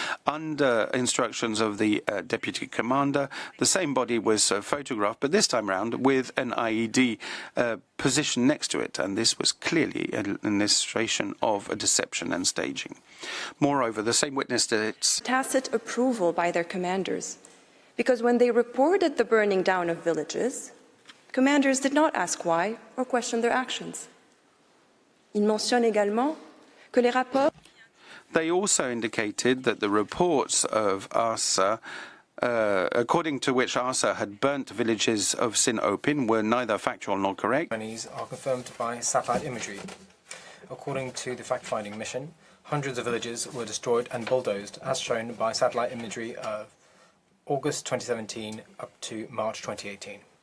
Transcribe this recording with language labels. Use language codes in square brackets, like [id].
[en] under instructions of the deputy commander, the same body was photographed, but this time round with an IED positioned next to it, and this was clearly an illustration of a deception and staging. Moreover, the same witness states Tacit approval by their commanders, because when they reported the burning down of villages, commanders did not ask why or question their actions. [fr] Il mentionne également que les rapports. [en] They also indicated that the reports of ARSA, according to which ARSA had burnt villages of Sin Opin, were neither factual nor correct. Are confirmed by satellite imagery. According to the fact-finding mission, hundreds of villages were destroyed and bulldozed, as shown by satellite imagery of August 2017 up to March 2018.